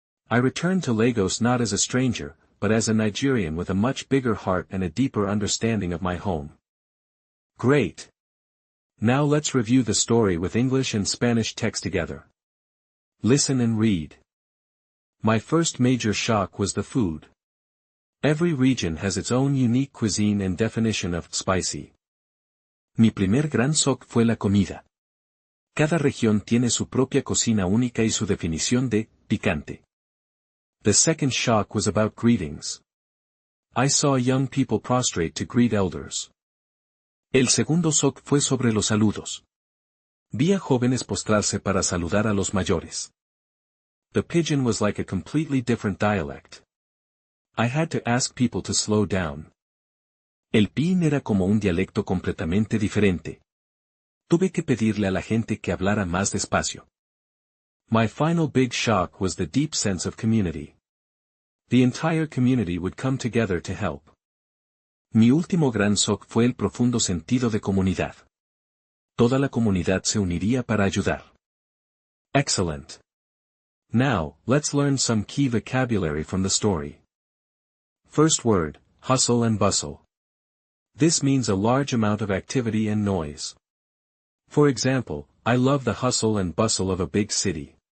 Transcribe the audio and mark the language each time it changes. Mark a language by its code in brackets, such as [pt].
[en] I returned to Lagos not as a stranger, but as a Nigerian with a much bigger heart and a deeper understanding of my home. Great! Now let's review the story with English and Spanish text together. Listen and read. My first major shock was the food. Every region has its own unique cuisine and definition of spicy. [es] Mi primer gran shock fue la comida. Cada región tiene su propia cocina única y su definición de picante. [en] The second shock was about greetings. I saw young people prostrate to greet elders. [es] El segundo shock fue sobre los saludos. Vi a jóvenes postrarse para saludar a los mayores. [en] The pidgin was like a completely different dialect. I had to ask people to slow down. [es] El pidgin era como un dialecto completamente diferente. Tuve que pedirle a la gente que hablara más despacio. [en] My final big shock was the deep sense of community. The entire community would come together to help. [es] Mi último gran shock fue el profundo sentido de comunidad. Toda la comunidad se uniría para ayudar. [en] Excellent. Now, let's learn some key vocabulary from the story. First word, hustle and bustle. This means a large amount of activity and noise. For example, I love the hustle and bustle of a big city.